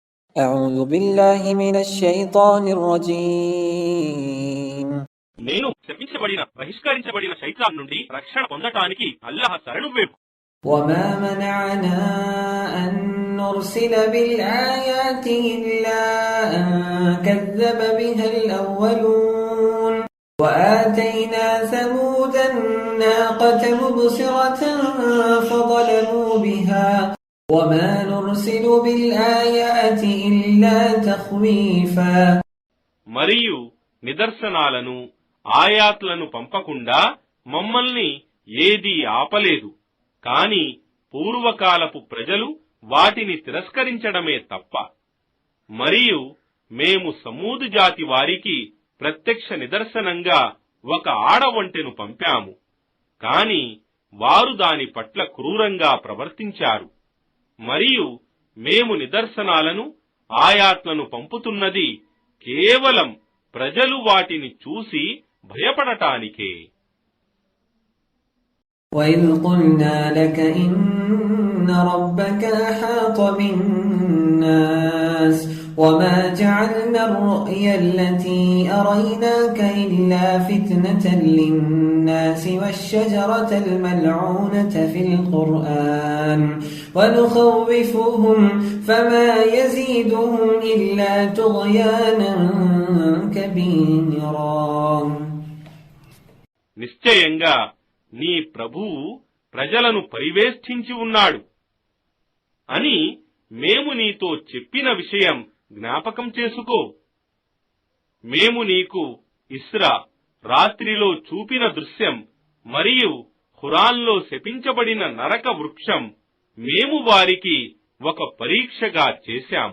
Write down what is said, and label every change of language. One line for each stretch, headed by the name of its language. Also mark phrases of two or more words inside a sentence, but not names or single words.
Arabic: أعوذ بالله من الشيطان الرجيم.
Telugu: నేను శపించబడిన బహిష్కరించబడిన శైతాన్ నుండి రక్షణ పొందటానికి అల్లాహ్ శరణు వేపు.
Arabic: وما منعنا أن نرسل بالآيات إلا أن كذب بها الأولون وآتينا ثمود الناقة مبصرة فظلموا بها وما نرسل بالآيات إلا تخويفا.
Telugu: మరియు నిదర్శనాలను ఆయాత్లను పంపకుండా మమ్మల్ని ఏదీ ఆపలేదు. కాని పూర్వకాలపు ప్రజలు వాటిని తిరస్కరించడమే తప్ప. మరియు మేము సమూదు జాతి వారికి ప్రత్యక్ష నిదర్శనంగా ఒక ఆడవంటెను పంపాము. కాని వారు దాని పట్ల క్రూరంగా ప్రవర్తించారు. మరియు మేము నిదర్శనాలను ఆయాత్లను పంపుతున్నది కేవలం ప్రజలు వాటిని చూసి భయపడటానికే.
Arabic: وَإِذْ قُلْنَا لَكَ إِنَّ رَبَّكَ أَحَاطَ بِالنَّاسِ وَمَا جَعَلْنَا الرُّؤْيَا الَّتِي أَرَيْنَاكَ إِلَّا فِتْنَةً لِلنَّاسِ وَالشَّجَرَةَ الْمَلْعُونَةَ فِي الْقُرْآنِ وَنُخَوِّفُهُمْ فَمَا يَزِيدُهُمْ إِلَّا طُغْيَانًا كَبِيرًا.
Telugu: నిశ్చయంగా నీ ప్రభువు ప్రజలను పరివేష్టించి ఉన్నాడు అని మేము నీతో చెప్పిన విషయం జ్ఞాపకం చేసుకో. మేము నీకు ఇస్రా రాత్రిలో చూపిన దృశ్యం మరియు ఖురాన్లో శపించబడిన నరక వృక్షం మేము వారికి ఒక పరీక్షగా చేశాము.